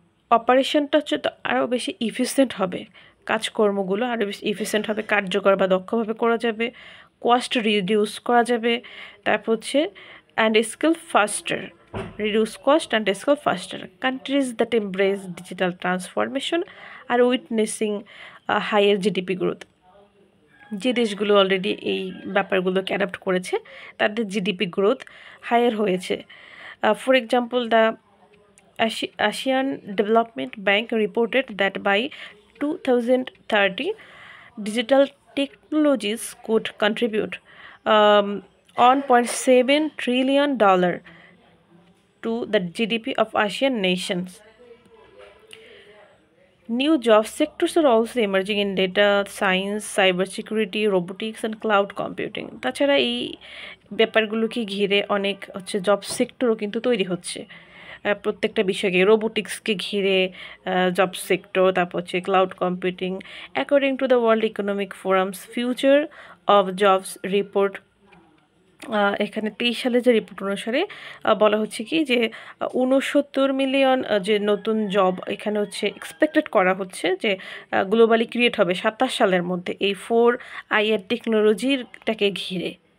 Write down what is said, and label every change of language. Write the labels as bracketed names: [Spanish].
[Bangla] অপারেশনটা হচ্ছে তো আরও বেশি ইফিসিয়েন্ট হবে, কাজকর্মগুলো আরও বেশি ইফিসিয়েন্ট হবে, কার্যকর বা দক্ষভাবে করা যাবে, কস্ট রিডিউস করা যাবে, তারপর হচ্ছে [English] And scale faster, reduce cost and scale faster. Countries that embrace digital transformation are witnessing a higher GDP growth. [Bangla] যে দেশগুলো অলরেডি এই ব্যাপারগুলোকে অ্যাডাপ্ট করেছে তাদের জিডিপি গ্রোথ হায়ার হয়েছে। [English] For example, the Asian Development Bank reported that by 2030, digital technologies could contribute $1.7 trillion to the GDP of Asian nations. New job sectors are also emerging in data science, cybersecurity, robotics and cloud computing. [Bangla] তাছাড়া এই ব্যাপারগুলোকে ঘিরে অনেক job সেক্টরও কিন্তু তৈরি হচ্ছে। প্রত্যেকটা বিষয়কে রোবোটিক্সকে ঘিরে জব সেক্টর, তারপর হচ্ছে cloud computing. [English] according to the world economic forum's future of jobs report, [Bangla] এখানে 23 সালে যে রিপোর্ট অনুসারে বলা হচ্ছে কি যে 69 মিলিয়ন যে নতুন জব এখানে এক্সপেক্টেড করা হচ্ছে যে গ্লোবালি ক্রিয়েট হবে 27 সালের মধ্যে এই 4IR টেকনোলজিটাকে ঘিরে।